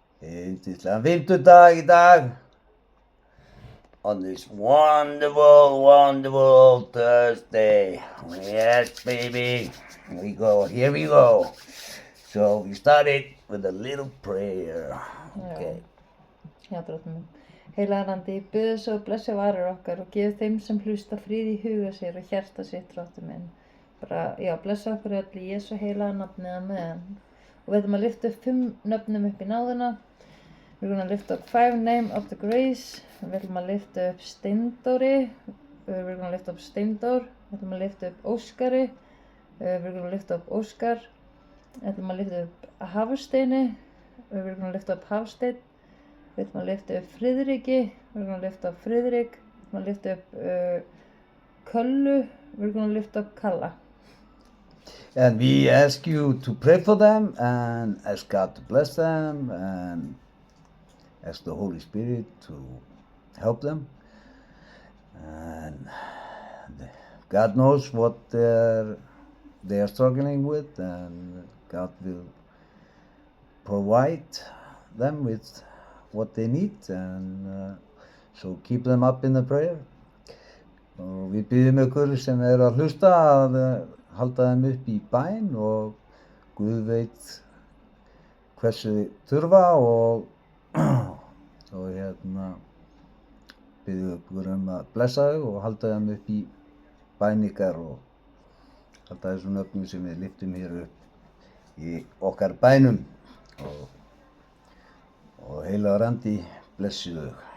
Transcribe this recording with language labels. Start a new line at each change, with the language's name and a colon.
Icelandic: Yndislegan fimmtudag í dag.
English: On this wonderful Thursday. Yes, baby. Here we go. So we started with a little prayer. Okay.
Icelandic: Já, Drottinn minn. Heilagan andi, biððu svo og blessi varir okkar og gefi þeim sem hlusta frið í huga sér og hjarta sitt, Drottinn minn. Blessa okkur öll í Jesú heilaga nafni, amen. Og við ætlum að lyfta upp 5 nöfnum upp í náðina.
English: We're gonna lift up 5 names of the grace.
Icelandic: Við ætlum að lyfta upp Steindóri.
English: We're gonna lift up Steindór.
Icelandic: Við ætlum að lyfta upp Óskari.
English: We're gonna lift up Óskar.
Icelandic: Við ætlum að lyfta upp Hafsteini.
English: We're gonna lift up Hafsteinn.
Icelandic: Við ætlum að lyfta upp Friðriki.
English: We're gonna lift up Friðrik.
Icelandic: Við ætlum að lyfta upp Köllu.
English: We're gonna lift up Kalla. And we ask you to pray for them and ask God to bless them and ask the Holy Spirit to help them. And God knows what they are struggling with, and God will provide them with what they need, and so keep them up in the prayer.
Icelandic: Og við biðjum ykkur sem eru að hlusta að halda þeim upp í bæn, og Guð veit hversu þið þurfa, og biðjum ykkur að blessa þau og halda þeim upp í bæn ykkar og halda þessum nöfnum sem við lyftum hér upp í okkar bænum, og heilagur andi blessi þau.